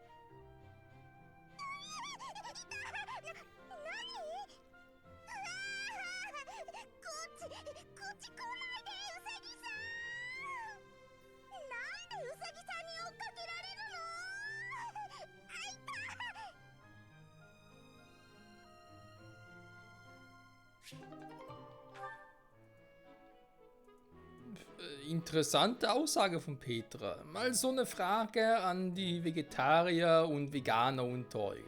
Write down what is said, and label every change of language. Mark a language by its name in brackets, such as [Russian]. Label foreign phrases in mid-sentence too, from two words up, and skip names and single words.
[Japanese] こっち来ないで、ウサギさん。なんでウサギさんに追っかけられるの？あい [German] Interessante Aussage von Petra. Mal so eine Frage an die Vegetarier und Veganer unter euch.